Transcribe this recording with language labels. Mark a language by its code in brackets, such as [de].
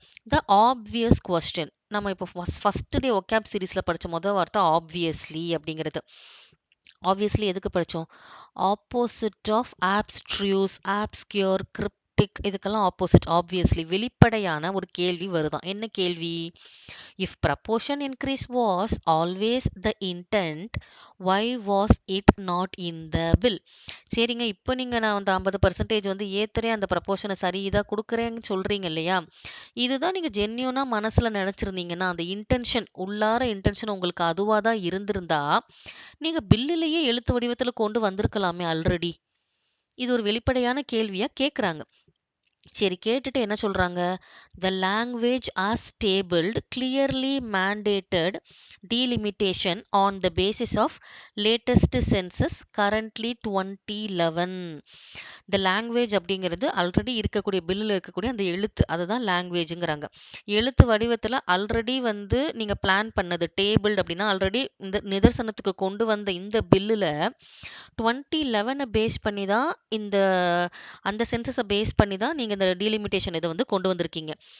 [en] The obvious question. [ta] நம்ம இப்போ first day ஒக்காப் சீரிஸ்ல படிச்ச வார்த்தை ஆப்வியஸ்லி அப்படிங்கிறது. ஆப்வியஸ்லி எதுக்கு படிச்சோம்? ஆப்போசிட் ஆஃப் ஆப்ஸ்ட்ரியூஸ், ஆப்ஸ்க்யூர், கிரிப்டிக் இதுக்கெல்லாம் ஆப்போசிட் ஆப்வியஸ்லி வெளிப்படையான ஒரு கேள்வி வருதாம். என்ன கேள்வி? [en] If proportion increase was always the intent, why was it not in the bill? [ta] சரிங்க, இப்போ நீங்க நான் வந்து 50% வந்து ஏத்துறேன், அந்த ப்ரப்போர்ஷனை சரி இதா குடுக்குறேன்னு சொல்றீங்க இல்லையா? இதுதான் நீங்க ஜென்யூனா மனசுல நினைச்சிருந்தீங்கன்னா, அந்த இன்டென்ஷன் உள்ளார இன்டென்ஷன் உங்களுக்கு அதுவா தான் இருந்திருந்தா, நீங்க பில்லுலயே எழுத்து வடிவத்துல கொண்டு வந்திருக்கலாமே ஆல்ரெடி. இது ஒரு வெளிப்படையான கேள்வியா கேட்குறாங்க. சரி கேட்டுட்டு என்ன சொல்றாங்க? [en] "The language as tabled clearly mandated delimitation on the basis of latest census currently 2011." [ta] இந்த லாங்குவேஜ் அப்படிங்கிறது ஆல்ரெடி இருக்கக்கூடிய பில்லுல இருக்கக்கூடிய அந்த எழுத்து அதுதான் லாங்குவேஜ்ங்கிறாங்க. எழுத்து வடிவத்துல ஆல்ரெடி வந்து நீங்க பிளான் பண்ணது டேபிள்ட் அப்படின்னா ஆல்ரெடி இந்த நிதர்சனத்துக்கு கொண்டு வந்த இந்த பில்லுல 2011 பேஸ் பண்ணி தான் அந்த சென்சஸ பேஸ் பண்ணி தான் நீங்க இந்த டீலிமிட்டேஷன் இத வந்து கொண்டு வந்திருக்கீங்க.